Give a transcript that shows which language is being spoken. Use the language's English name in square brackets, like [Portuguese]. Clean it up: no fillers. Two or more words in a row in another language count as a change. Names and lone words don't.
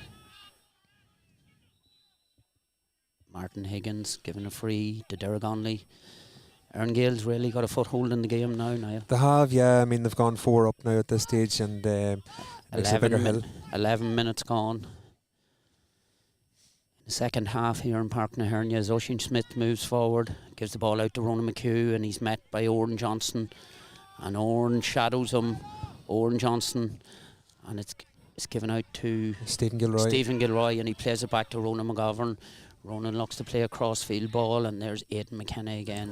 [English] Martin Higgins giving a free to Derrygonnelly. Erne Gaels really got a foothold in the game now, Niall. They have, yeah. I mean, they've gone 4 up now at this stage, and it's a bigger hill. 11 minutes gone. In the second half here in Páirc na hEirne, as Oisin Smith moves forward, gives the ball out to Ronan McHugh, and he's met by Oran Johnson. And Oran shadows him, Oran Johnson, and it's given out to Stephen Gilroy, and he plays it back to Ronan McGovern. Ronan looks to play a cross-field ball, and there's Aidan McKenna again.